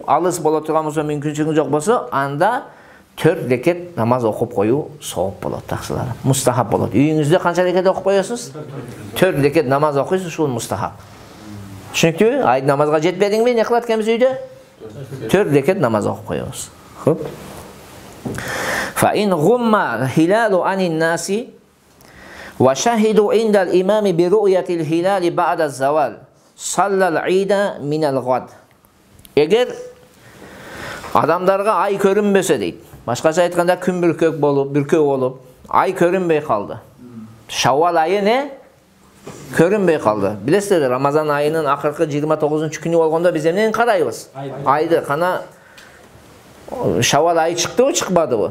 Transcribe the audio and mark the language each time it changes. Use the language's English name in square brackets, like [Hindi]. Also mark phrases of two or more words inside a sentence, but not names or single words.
[Kyrgyz] Алыс боло турган болсо, мүмкүнчүлүгү жок болсо, анда 4 рекет намаз окуп коюу сооп болот таксылар. Мустахаб болот. Үйүңүздө канча рекет окуп коесуз? 4 рекет намаз окуйсуз, ушул мустахаб. Түшүнүктүүбү? Айт намазга жетпедиңби, эмне кылат экенбиз үйдө? 4 рекет намаз окуп коебуз. Хоп. [Arabic] فإن غم الهلال عن الناس وشهدوا عند الإمام برؤية الهلال بعد الزوال صلى العيد من الغد. [Kyrgyz] Эгер адамдарга ай көрүнбөсө дейт. Башкача айтканда күн бүркөө болуп, ай көрүнбөй калды. Шаввал айы не? Көрүнбөй калды. Билесиздер, Рамазан айынын акыркы 29-күнү болгондо биз эмнени карайбыз? Айды кана Шаввал айы чыктыбы, чыкпадыбы?